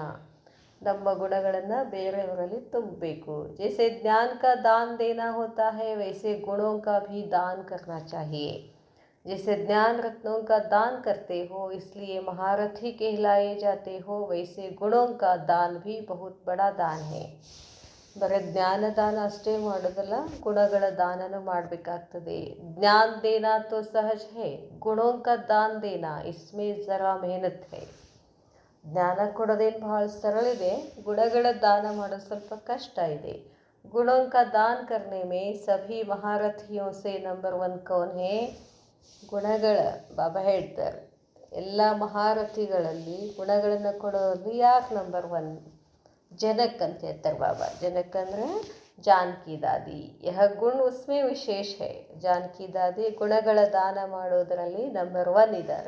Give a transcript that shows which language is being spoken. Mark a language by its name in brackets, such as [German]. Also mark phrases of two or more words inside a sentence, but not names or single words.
[Kannada] ನಮ್ಮ ಗುಣಗಳನ್ನು ಬೇರೆಯವರಲ್ಲಿ ತುಂಬಬೇಕು. [Hindi] जैसे ज्ञान का दान देना होता है वैसे गुणों का भी दान करना चाहिए. जैसे ज्ञान रत्नों का दान करते हो इसलिए महारथी कहलाए जाते हो, वैसे गुणों का दान भी बहुत बड़ा दान है. [Kannada] ಬರೀ ಜ್ಞಾನದಾನ ಅಷ್ಟೇ ಮಾಡೋದಲ್ಲ, ಗುಣಗಳ ದಾನನೂ ಮಾಡಬೇಕಾಗ್ತದೆ. [Hindi] ज्ञान देना तो सहज है, गुणों का दान देना इसमें ज़रा मेहनत है. [Kannada] ಜ್ಞಾನ ಕೊಡೋದೇನು ಭಾಳ ಸರಳ ಇದೆ, ಗುಣಗಳ ದಾನ ಮಾಡೋದು ಸ್ವಲ್ಪ ಕಷ್ಟ ಇದೆ. [Hindi] गुणों का दान करने में सभी महारथियों से नंबर 1 कौन है? [Kannada] ಗುಣಗಳ ಬಾಬಾ ಹೇಳ್ತಾರೆ, ಎಲ್ಲ ಮಹಾರಥಿಗಳಲ್ಲಿ ಗುಣಗಳನ್ನು ಕೊಡೋದು ಯಾಕೆ ನಂಬರ್ 1? ಜನಕ್ ಅಂತ ಹೇಳ್ತಾರೆ ಬಾಬಾ. ಜನಕ್ ಅಂದರೆ ಜಾನಕಿ ದಾದಿ. [Hindi] यह गुण उसमें विशेष है. [Kannada] ಜಾನಕಿ ದಾದಿ ಗುಣಗಳ ದಾನ ಮಾಡೋದರಲ್ಲಿ ನಂಬರ್ 1 ಇದ್ದಾರೆ.